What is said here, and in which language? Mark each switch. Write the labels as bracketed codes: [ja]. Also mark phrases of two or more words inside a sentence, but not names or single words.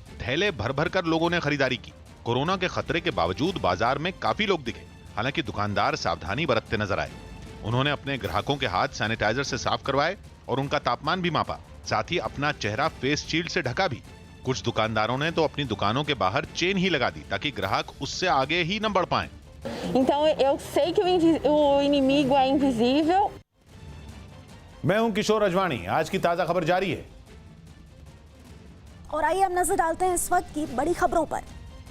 [hi] थैले भर भर कर लोगों ने खरीदारी की। कोरोना के खतरे के बावजूद बाजार में काफी लोग दिखे। हालांकि दुकानदार सावधानी बरतते नजर आए। उन्होंने अपने ग्राहकों के हाथ सैनिटाइजर से साफ करवाए और उनका तापमान भी मापा। साथ ही अपना चेहरा [en] face shield [hi] से ढका भी। कुछ दुकानदारों ने तो अपनी दुकानों के बाहर चेन ही लगा दी ताकि ग्राहक उससे आगे ही न बढ़ पाएं। [pt] Então eu sei que o inimigo é invisível. [hi] मैं हूं किशोर अजवाणी। आज की ताजा खबर जारी है और आइए हम नजर डालते हैं इस वक्त की बड़ी खबरों पर।